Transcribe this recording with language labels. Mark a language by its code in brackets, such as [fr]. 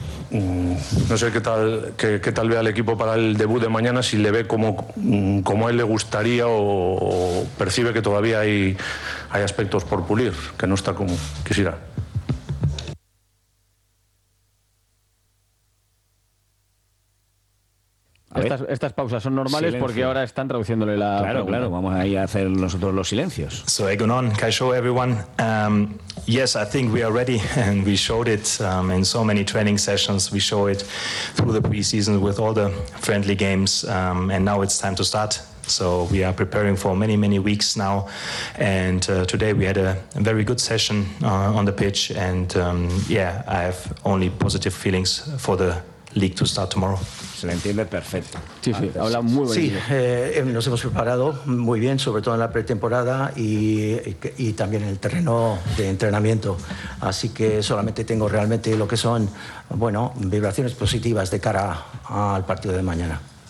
[es] No sé qué tal ve al equipo para el debut de mañana, si le ve como a él le gustaría o percibe que todavía hay aspectos por pulir, que no está como quisiera. Estas pausas son normales. Silencio. Porque ahora están traduciéndole la claro pregunta. Claro, vamos a ir a hacer nosotros los silencios. [en] So [eu] Egunon, Kaisho, [en] everyone. Yes, I think we are ready, and we showed it in so many training sessions. We show it through the preseason with all the friendly games, and now it's time to start. So we are preparing for many, many weeks now, and today we had a very good session on the pitch, and I have only positive feelings for the league to start tomorrow. [es] Se le entiende perfecto. Sí, sí, habla muy bien. Sí, nos hemos preparado muy bien, sobre todo en la pretemporada y también en el terreno de entrenamiento. Así que solamente tengo realmente lo que son, bueno, vibraciones positivas de cara al partido de mañana.